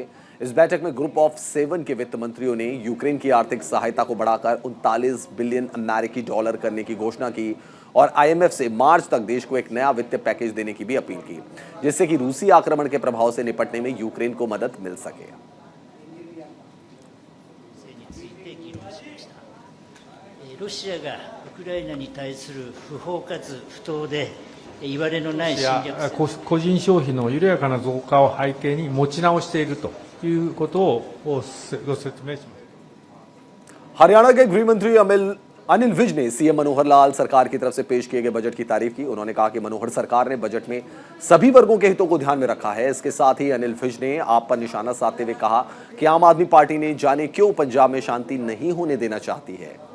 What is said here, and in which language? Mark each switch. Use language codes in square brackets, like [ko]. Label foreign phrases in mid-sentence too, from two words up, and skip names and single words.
[hi] इस बैठक में [en] group of [hi] 7 के वित्त मंत्रियों ने यूक्रेन की आर्थिक सहायता को बढ़ाकर 39 बिलियन अमेरिकी डॉलर करने की घोषणा की और IMF से मार्च तक देश को एक नया वित्तीय पैकेज देने की भी अपील की, जिससे कि रूसी आक्रमण के प्रभाव से निपटने में यूक्रेन को मदद मिल सके। [ja] 個人消費の緩やかな増加を背景に持ち直しているということをご説明します。 [hi] हरियाणा के गृह मंत्री अनिल विज ने CM मनोहर लाल सरकार की तरफ से पेश किए गए बजट की तारीफ की। उन्होंने कहा कि मनोहर सरकार ने बजट में सभी वर्गों के हितों को ध्यान में रखा है। इसके साथ ही अनिल विज ने आप पर निशाना साधते हुए कहा कि आम आदमी पार्टी ने जाने क्यों पंजाब में शांति नहीं होने देना चाहती है।